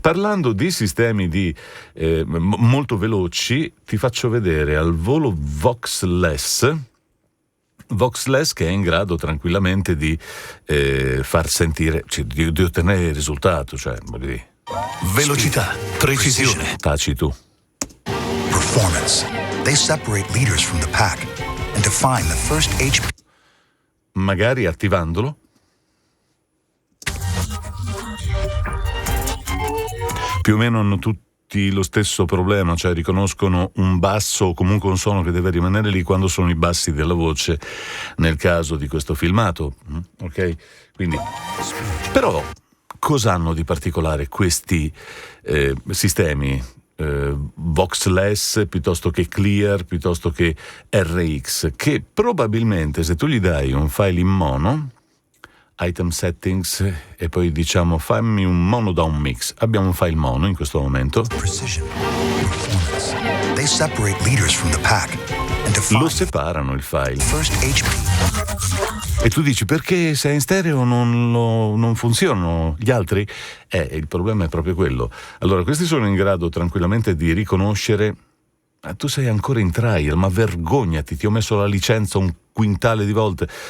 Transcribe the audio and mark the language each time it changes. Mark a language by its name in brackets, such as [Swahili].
[Italian] Parlando di sistemi molto veloci, ti faccio vedere al volo Voxless Voxless, che è in grado tranquillamente di far sentire, cioè, di ottenere il risultato, cioè, voglio dire. Velocità, precisione. Taci tu. [English] Performance. They separate leaders from the pack and define the first HP. [Italian] Magari attivandolo. Più o meno hanno tutti lo stesso problema, cioè riconoscono un basso o comunque un suono che deve rimanere lì quando sono i bassi della voce, nel caso di questo filmato, ok? Quindi, però, cosa hanno di particolare questi sistemi? Voxless piuttosto che Clear, piuttosto che RX, che probabilmente se tu gli dai un file in mono, item settings, e poi diciamo fammi un mono da un mix, abbiamo un file mono in questo momento, [English] Precision. Performance. They separate leaders from the pack and define [Italian] lo separano il file. [English] the first HP. [Italian] E tu dici perché se è in stereo non funzionano gli altri? Il problema è proprio quello. Allora, questi sono in grado tranquillamente di riconoscere. Tu sei ancora in trial, ma vergognati, ti ho messo la licenza un quintale di volte.